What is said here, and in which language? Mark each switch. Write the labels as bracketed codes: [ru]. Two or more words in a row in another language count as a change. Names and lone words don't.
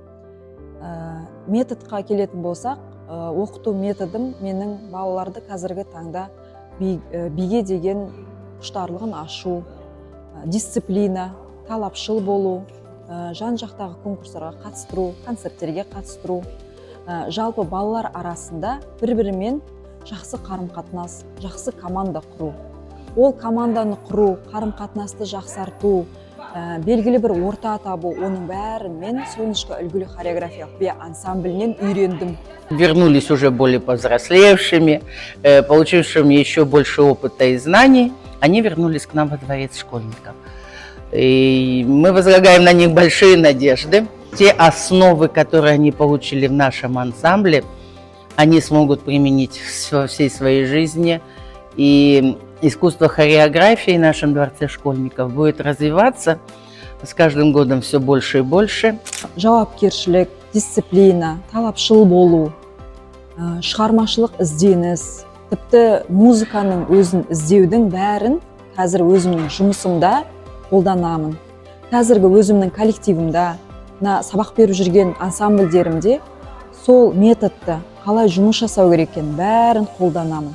[kk] Методқа келетін болсақ, оқыту методым менің балаларды қазіргі таңда биге деген құштарлығын ашу, дисциплина, талапшыл болу, жан жақтағы конкурстарға қатыстыру, концерттерге қатыстыру, жалпы балалар арасында бір-бірімен жақсы қарым-қатынас, жақсы команда құру. Ол команданы құру, қарым-қатынасты жақсарту, белгілі бір орта табу, оның бәрін мен Солнышко үлгілі хореографиялық би ансамблінен үйрендім. [ru] Вернулись уже более повзрослевшими, получившими еще больше опыта и знаний, они вернулись к нам во дворец школьников. И мы возлагаем на них большие надежды. Те основы, которые они получили в нашем ансамбле, они смогут применить во всей своей жизни. И искусство хореографии в нашем дворце школьников будет развиваться с каждым годом все больше и больше. [kk] Жауапкершілік, дисциплина, талапшыл болу, шығармашылық ізденіс, тіпті музыканың өзін іздеудің бәрін қазір өзімнің жұмысымда қолданамын. Қазіргі өзімнің коллективімда, сабақ беріп жүрген ансамбльдерімде сол методты қалай жұмыс жасау керек екенін бәрін қолданамын.